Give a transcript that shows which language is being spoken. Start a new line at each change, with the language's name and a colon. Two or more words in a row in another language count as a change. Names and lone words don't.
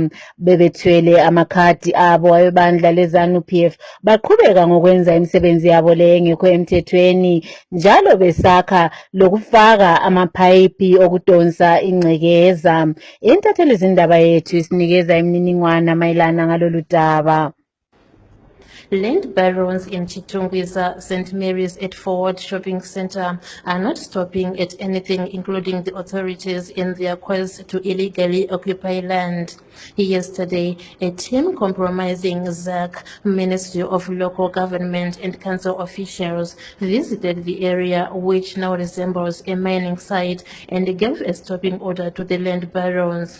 North Ndebele: Bebethwele amakhadi abo abebandla leZANU-PF baqhubeka ngokwenza imisebenzi yabo le engekho emthethweni, njalo besakha lokufaka amapayipi okudonsa ingcekeza. Intatheli zindaba yethu isinikeza imininingwana mayelana ngalolu daba.
English: Land barons in Chitungwiza, St. Mary's at Forward Shopping Centre are not stopping at anything, including the authorities in their quest to illegally occupy land. Yesterday, a team comprising ZAC, Ministry of Local Government and Council officials visited the area, which now resembles a mining site, and gave a stopping order to the land barons.